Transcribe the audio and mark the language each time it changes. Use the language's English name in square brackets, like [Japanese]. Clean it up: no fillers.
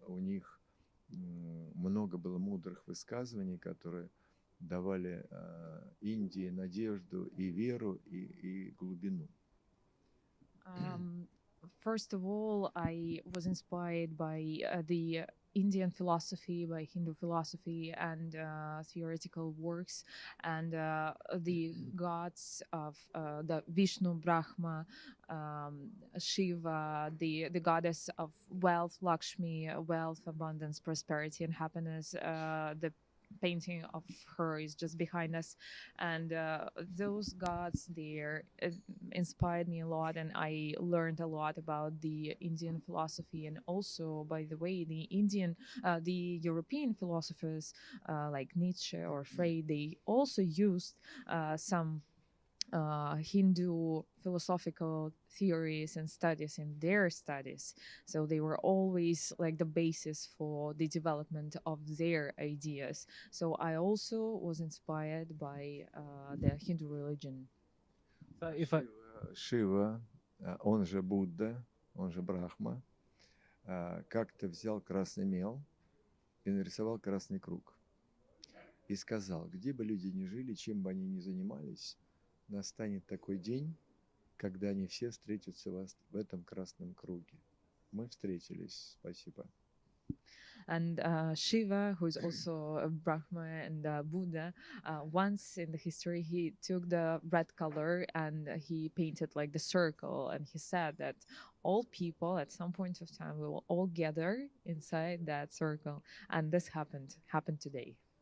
[Russian] У них много было мудрых высказываний, которые давали Индии надежду и веру, и глубину. [English] First of all, I was inspired by the Indian philosophy, by Hindu philosophy, and theoretical works, and the gods of the Vishnu, Brahma, Shiva, the goddess of wealth, Lakshmi, wealth, abundance, prosperity, and happiness. The painting of her is just behind us, and those gods there inspired me a lot, and I learned a lot about the Indian philosophy. And also, by the way, the European philosophers like Nietzsche or Freud, they also used some Hindu philosophical theories and studies in their studies. So they were always like the basis for the development of their ideas. So I also was inspired by the Hindu religion. So if I [Russian] Шива, он же Будда, он же Брахма, как-то взял красный мел и нарисовал красный круг. И сказал, где бы люди ни жили, чем бы они ни занимались, настанет такой день, когда они все встретятся в этом красном круге. Мы встретились. Спасибо. [English] And Shiva, who is also a Brahma and Buddha, once in the history he took the red color and he painted like the circle, and he said that all people at some point of time will all gather inside that circle, and this happened today.